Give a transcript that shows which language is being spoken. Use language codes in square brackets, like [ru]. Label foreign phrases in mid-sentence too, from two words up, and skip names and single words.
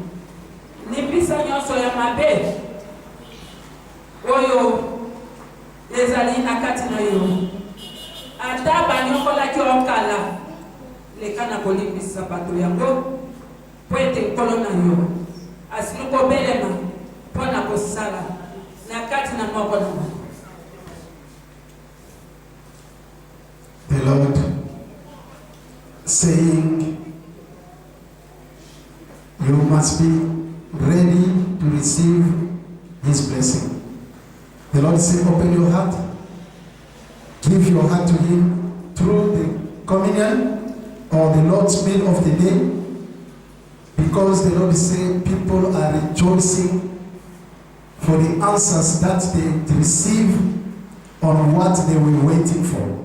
[ln] limbisa nyonso ya mabe oyo ezali na kati na yo ata banyokolaki okala leka na kolimbisa bato yango po ete nkolo na yo asili kobelema mpo na kosala na kati na moko na bango. [en] The Lord saying, you must be ready to receive His blessing. The Lord said, open your heart, give your heart to Him through the communion or the Lord's meal of the day, because the Lord said people are rejoicing for the answers that they receive on what they were waiting for.